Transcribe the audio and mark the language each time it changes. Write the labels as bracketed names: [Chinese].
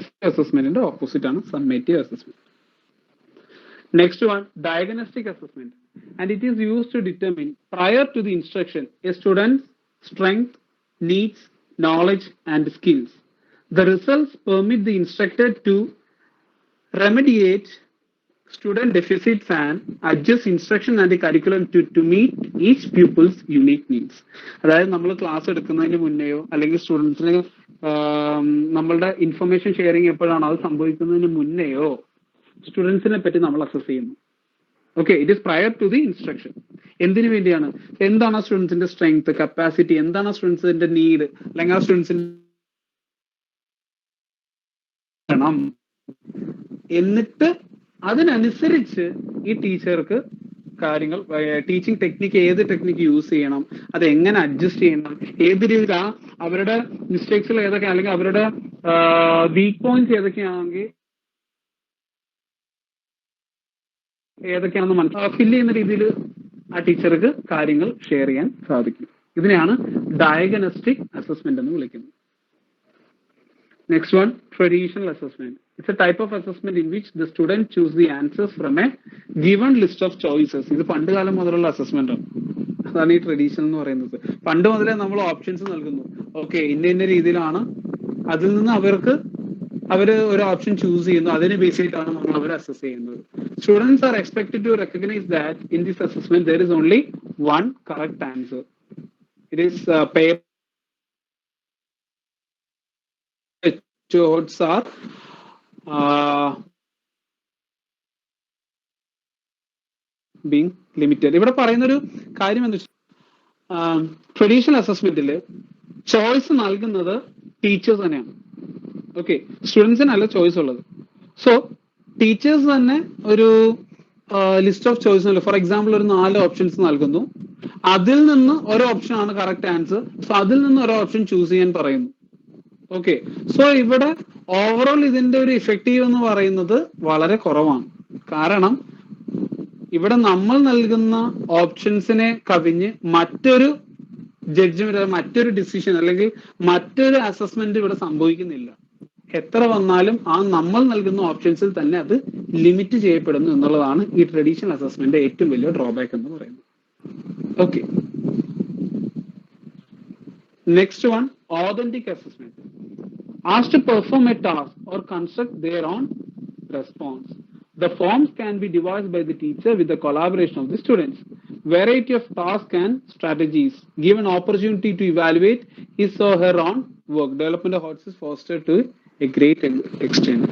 [Malayalam] അസസ്മെന്റിന്റെ opposite ആണ് summative assessment. [English] Next one, diagnostic assessment, and it is used to determine prior to the instruction a student's strength, needs, knowledge, and skills. The results permit the instructor to remediate student deficits and adjust instruction and the curriculum to meet each pupil's unique needs. [Malayalam] അതായത് നമ്മൾ class എടുക്കുന്നതിന് മുന്നെയോ അല്ലെങ്കിൽ സ്റ്റുഡൻസിന് നമ്മളുടെ information sharing എപ്പോഴാണ് അത് സംഭവിക്കുന്നതിന് മുന്നെയോ സ്റ്റുഡൻസിനെ പറ്റി നമ്മൾ അസസ് ചെയ്യുന്നു. Okay, [English] It is prior to the instruction. [Malayalam] എന്തിനു വേണ്ടിയാണ്? എന്താണ് ആ സ്റ്റുഡൻസിന്റെ സ്ട്രെങ്ത്, കപ്പാസിറ്റി, എന്താണ് ആ സ്റ്റുഡൻസിന്റെ നീഡ്, അല്ലെങ്കിൽ ആ സ്റ്റുഡൻസിന്റെ എന്നിട്ട് അതിനനുസരിച്ച് ഈ ടീച്ചർക്ക് കാര്യങ്ങൾ ടീച്ചിങ് ടെക്നിക്ക് ഏത് ടെക്നിക്ക് യൂസ് ചെയ്യണം, അത് എങ്ങനെ അഡ്ജസ്റ്റ് ചെയ്യണം, ഏത് രീതിയിൽ അവരുടെ മിസ്റ്റേക്സുകൾ ഏതൊക്കെയാണ് അല്ലെങ്കിൽ അവരുടെ വീക്ക് പോയിന്റ്സ് ഏതൊക്കെയാണെങ്കിൽ ഏതൊക്കെയാണെന്ന് ഫില്ല് ചെയ്യുന്ന രീതിയിൽ ആ ടീച്ചർക്ക് കാര്യങ്ങൾ ഷെയർ ചെയ്യാൻ സാധിക്കും. ഇതിനെയാണ് ഡയഗ്നോസ്റ്റിക് അസസ്മെന്റ് എന്ന് വിളിക്കുന്നത്. [English] Next one, traditional assessment. It's a type of assessment in which the student choose the answers from a given list of choices. [Malayalam] ഇത് പണ്ട് കാലം മുതലുള്ള അസസ്മെന്റ് ആണ്. അതാണ് ഈ ട്രഡീഷണൽ എന്ന് പറയുന്നത്. പണ്ട് മുതലേ നമ്മൾ ഓപ്ഷൻസ് നൽകുന്നു. ഓക്കെ, ഇന്ന രീതിയിലാണ്, അതിൽ നിന്ന് അവര് ഒരു ഓപ്ഷൻ ചൂസ് ചെയ്യുന്നു, അതിനെ ബേസ് ചെയ്തിട്ടാണ് നമ്മൾ അവരെ അസസ് ചെയ്യുന്നത്. Students are expected to recognize that in this assessment there is only one correct answer. It is paper choices are being limited. ഇവിടെ പറയുന്നൊരു കാര്യം എന്ന് വെച്ചാൽ ട്രഡീഷണൽ അസസ്മെന്റിൽ ചോയ്സ് നൽകുന്നത് ടീച്ചേഴ്സ് തന്നെയാണ്. ഓക്കെ, സ്റ്റുഡൻസിനല്ല ചോയ്സ് ഉള്ളത്. സോ ടീച്ചേഴ്സ് തന്നെ ഒരു ലിസ്റ്റ് ഓഫ് ചോയ്സ് ഉണ്ട്. ഫോർ എക്സാമ്പിൾ ഒരു 4 ഓപ്ഷൻസ് നൽകുന്നു, അതിൽ നിന്ന് ഒരു ഓപ്ഷൻ ആണ് കറക്റ്റ് ആൻസർ. സോ അതിൽ നിന്ന് ഒരു ഓപ്ഷൻ ചൂസ് ചെയ്യാൻ പറയുന്നു. ഓക്കെ, സോ ഇവിടെ ഓവറോൾ ഇതിന്റെ ഒരു ഇഫക്റ്റീവ് എന്ന് പറയുന്നത് വളരെ കുറവാണ്. കാരണം ഇവിടെ നമ്മൾ നൽകുന്ന ഓപ്ഷൻസിനെ കവിഞ്ഞ് മറ്റൊരു ജഡ്ജ്മെന്റ്, മറ്റൊരു ഡിസിഷൻ അല്ലെങ്കിൽ മറ്റൊരു അസസ്മെന്റ് ഇവിടെ സംഭവിക്കുന്നില്ല. എത്ര വന്നാലും ആ നമ്മൾ നൽകുന്ന ഓപ്ഷൻസിൽ തന്നെ അത് ലിമിറ്റ് ചെയ്യപ്പെടുന്നു എന്നുള്ളതാണ് ഈ ട്രഡീഷണൽ അസസ്മെന്റ് ഏറ്റവും വലിയ ഡ്രോബാക്ക് എന്ന് പറയുന്നത്. [English] Okay, next one, authentic assessment. Asked to perform a task or construct their own response. The forms can be devised by the teacher with the collaboration of the students. Variety of tasks and strategies give an opportunity to evaluate his or her own work. Development of HOTS is fostered to a great extent.